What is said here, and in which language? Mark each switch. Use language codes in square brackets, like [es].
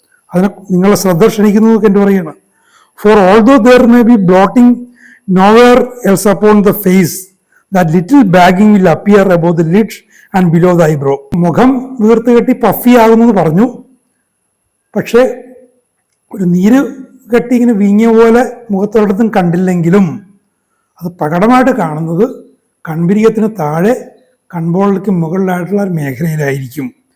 [ml] അതിനെ നിങ്ങളെ ശ്രദ്ധ ക്ഷണിക്കുന്നത് എന്ന് പറയുകയാണ്. [en] For although there may be bloating nowhere else upon the face, that little bagging will appear above the lids and below the eyebrow. [ml] മുഖം വീർത്ത് കെട്ടി പഫി ആകുമെന്ന് പറഞ്ഞു, പക്ഷേ ഒരു നീര് കെട്ടി ഇങ്ങനെ വീങ്ങിയ പോലെ മുഖത്തൊരിടത്തും കണ്ടില്ലെങ്കിലും അത് പ്രകടമായിട്ട് കാണുന്നത് കൺപിരികത്തിന് താഴെ കൺപോളയ്ക്ക് മുകളിലായിട്ടുള്ള ഒരു മേഖലയിലായിരിക്കും.